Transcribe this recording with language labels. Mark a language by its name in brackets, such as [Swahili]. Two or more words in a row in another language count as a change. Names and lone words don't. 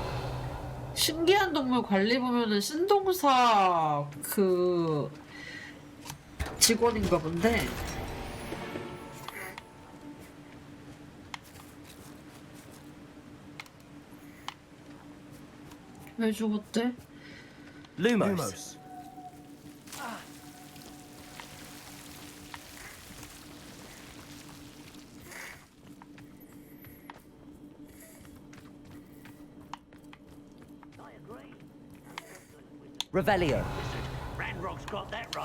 [Korean] 신기한 동물 관리 보면은 신동사 그 직원인가 본데. 왜 죽었대? [Latin] Lumos. Revelio. [English] Ranrock's got that right.